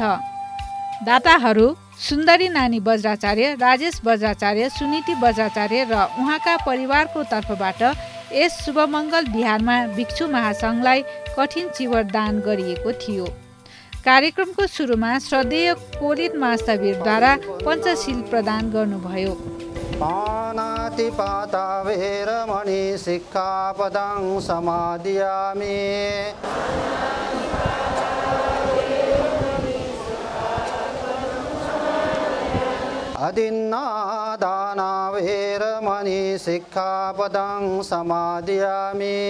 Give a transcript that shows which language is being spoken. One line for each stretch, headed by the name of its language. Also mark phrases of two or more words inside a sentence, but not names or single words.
Nepali: दाताहरू सुन्दरी नानी बज्राचार्य, राजेश बज्राचार्य, सुनीति बज्राचार्य र उहाँका परिवारको तर्फबाट यस शुभमङ्गल बिहारमा भिक्षु महासङ्घलाई कठिन चिवर दान गरिएको थियो। कार्यक्रमको सुरुमा श्रद्धेय कोलित महास्थवीरद्वारा पञ्चशील प्रदान गर्नुभयो।
Pali: पानातिपाता वेरमणि सिक्खापदं समादयामि अदिन्नादाना वेरमणि सिक्खापदं समादयामि